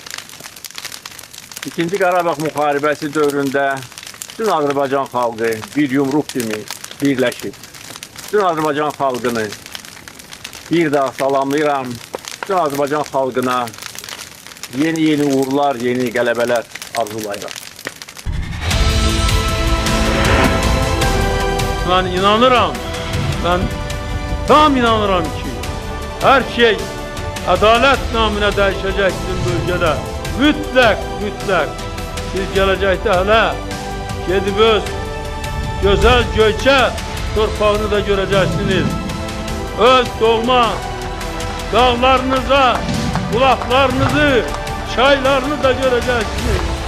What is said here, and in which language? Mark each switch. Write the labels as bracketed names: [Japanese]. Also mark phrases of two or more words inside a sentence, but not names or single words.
[Azerbaijani] İkinci Qarabağ müharibəsi dövründə bütün Azərbaycan xalqı bir yumruq kimi birləşib. Bütün Azərbaycan xalqını bir daha salamlayıram. Bütün Azərbaycan xalqına yeni uğurlar, yeni qələbələr arzulayıram. [Turkish] Ben inanıram, ben tam inanıram ki her şey adalet namına değişecek bizim bölgede. [Azerbaijani] Mütləq. Siz gələcəkdə hələ gedib öz gözəl Göyçə torpağını da görəcəksiniz. Öz doğma dağlarınıza, bulaqlarınızı, çaylarını da görəcəksiniz.